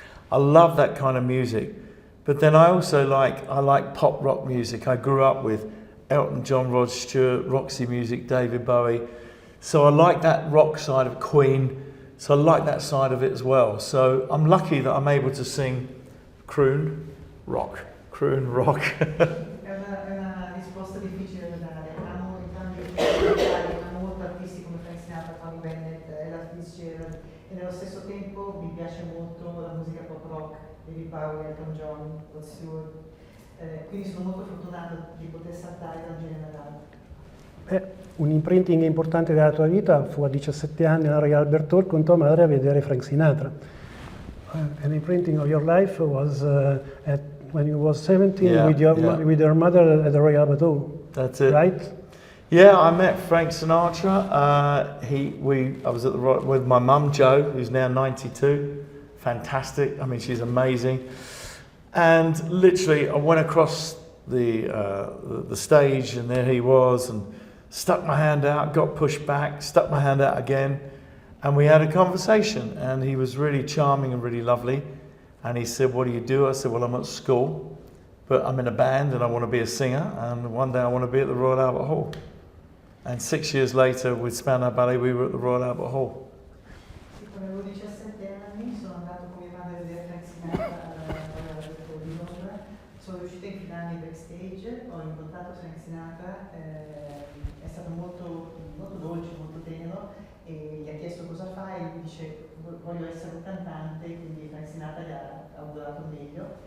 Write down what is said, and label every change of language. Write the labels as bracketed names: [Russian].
[English] I love that kind of music. But then I also like pop rock music. I grew up with Elton John, Rod Stewart, Roxy Music, David Bowie. So I like that rock side of Queen. So I like that side of it as well. So I'm lucky that I'm able to sing croon rock. [Italian] È una risposta difficile da dare. Amo entrambi i musicali, amo molto artisti come Frank Sinatra, Tony Bennett, Ella Fitzgerald, e nello stesso tempo mi piace molto la musica pop rock, David Bowie, Elton John, Rod Stewart. Quindi sono molto fortunato di poter saltare da un genere all'altro. Un imprinting importante della tua vita fu a 17 anni alla Royal Albert Hall con tua madre a vedere Frank Sinatra. [English] An imprinting of your life was when you was 17 with your mother at the Royal Albert Hall. That's it. Right? Yeah, I met Frank Sinatra. I was with my mum Jo, who's now 92. Fantastic. I mean, she's amazing. And literally, I went across the stage, and there he was, and stuck my hand out, got pushed back, stuck my hand out again, and we had a conversation. And he was really charming and really lovely. And he said, "What do you do?" I said, "Well, I'm at school, but I'm in a band and I want to be a singer, and one day I want to be at the Royal Albert Hall." And 6 years later, with Spandau Ballet, we were at the Royal Albert Hall. [Italian] Quando avevo 17 anni sono andato con mia madre a vedere Frank Sinatra di Londra, sono riuscita a infilarmi backstage, ho incontrato Frank Sinatra, è stato molto, molto dolce, molto tenero, e gli ha chiesto cosa fa e lui dice voglio essere un cantante, quindi Frank Sinatra gli ha augurato meglio.